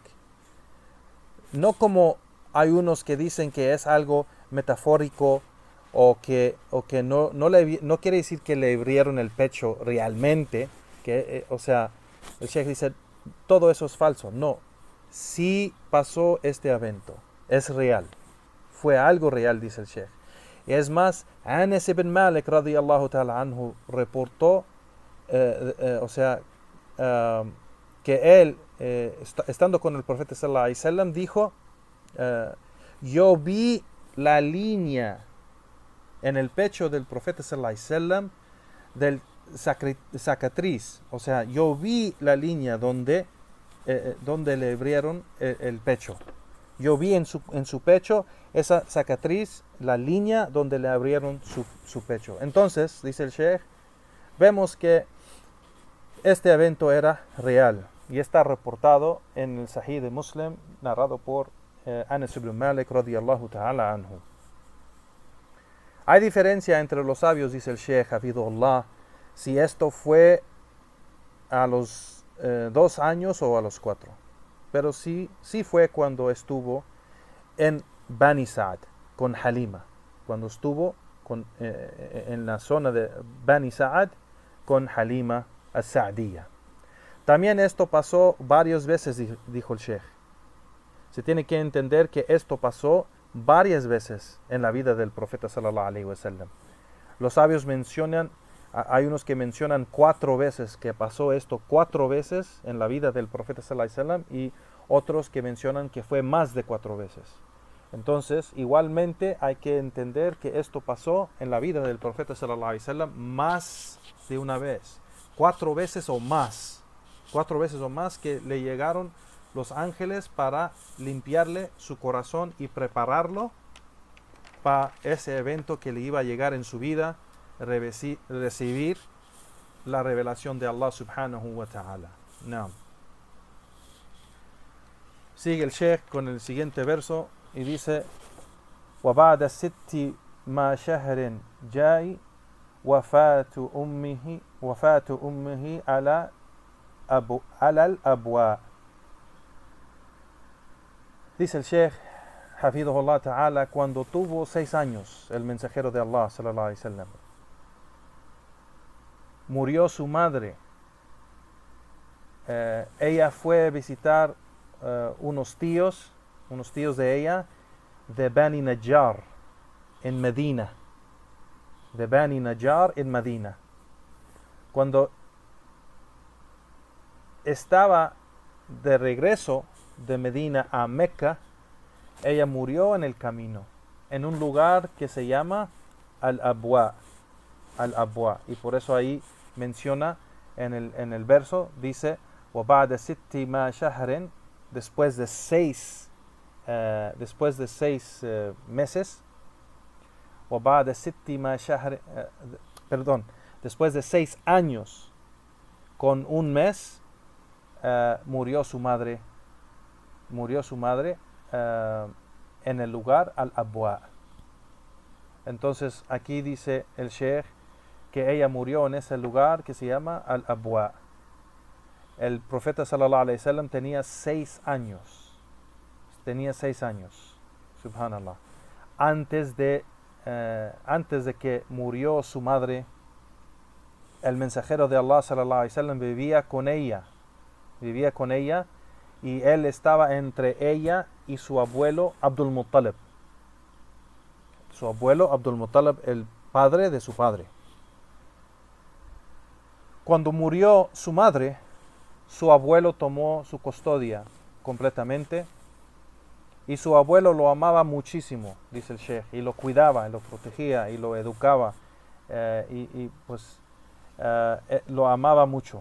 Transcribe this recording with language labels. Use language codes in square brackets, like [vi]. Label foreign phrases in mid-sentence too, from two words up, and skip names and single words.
[es] No como hay unos que dicen que es algo metafórico o que no quiere decir que le abrieron el pecho realmente. O sea, el Sheikh dice, todo eso es falso. No, sí pasó este evento. Es real. Fue algo real, dice el Sheikh. Y es más, Anas ibn Malik [ar] رضي الله تعالى عنه [es] reportó, que él, estando con el profeta [ar] صلى الله عليه وسلم, [es] dijo, yo vi la línea en el pecho del profeta [ar] صلى الله عليه وسلم [es] del cicatriz. O sea, yo vi la línea donde le abrieron el pecho. Yo vi en su pecho esa cicatriz, la línea donde le abrieron su pecho. Entonces, dice el Sheikh, vemos que este evento era real y está reportado en el Sahih de Muslim, narrado por Anas ibn Malik [ar] رضي الله تعالى عنه. [es] Hay diferencia entre los sabios, dice el Sheikh Hafidhullah, si esto fue a los 2 años o a los 4. Pero sí fue cuando estuvo en Bani Sa'd con Halima, cuando estuvo en la zona de Bani Sa'd con Halima as-Sa'diyya. También esto pasó varias veces, dijo el Sheikh. Se tiene que entender que esto pasó varias veces en la vida del profeta [ar] صلى الله عليه وسلم. [es] Los sabios mencionan, hay unos que mencionan 4 veces que pasó esto 4 veces en la vida del profeta [ar] صلى الله عليه وسلم [es] y otros que mencionan que fue más de 4 veces. Entonces, igualmente hay que entender que esto pasó en la vida del profeta [ar] صلى الله عليه وسلم [es] más de una vez, 4 veces o más. 4 veces o más que le llegaron los ángeles para limpiarle su corazón y prepararlo para ese evento que le iba a llegar en su vida, recibir la revelación de Allah [ar] سبحانه وتعالى. [es] No. Sigue el Sheikh con el siguiente verso y dice: [ar] وَبَعْدَ السِّتِّ مَا شَهْرٍ جَاءِ وفاة أمه على الأبواء. [es] Dice el Sheikh [ar] حفظه الله تعالى, [es] cuando tuvo 6 años el mensajero de Allah [ar] صلى الله عليه وسلم, [es] murió su madre. Ella fue a visitar unos tíos de ella de Bani Najjar en Medina. De Bani Najjar en Medina. Cuando estaba de regreso de Medina a Mecca, ella murió en el camino, en un lugar que se llama Al-Abwa. Al-Abwa. Y por eso ahí menciona en el verso, dice: [ar] وَبَعْدَ سِتِّ مَا شَهْرٍ, [es] después de 6 meses, [ar] وَبَعْدَ سِتِّ مَا شَهْرٍ, [es] después de 6 años con un mes, murió su madre en el lugar Al-Abwa. Entonces aquí dice el Sheikh que ella murió en ese lugar que se llama Al-Abwa. el profeta [ar] صلى الله عليه وسلم [es] tenía 6 años. Tenía 6 años, subhanallah. Antes de que murió su madre, el mensajero de Allah [ar] صلى الله عليه وسلم [es] vivía con ella y él estaba entre ella y su abuelo Abdul Muttalib. Su abuelo Abdul Muttalib, el padre de su padre. Cuando murió su madre, su abuelo tomó su custodia completamente y su abuelo lo amaba muchísimo, dice el Sheikh, y lo cuidaba, y lo protegía, y lo educaba, lo amaba mucho.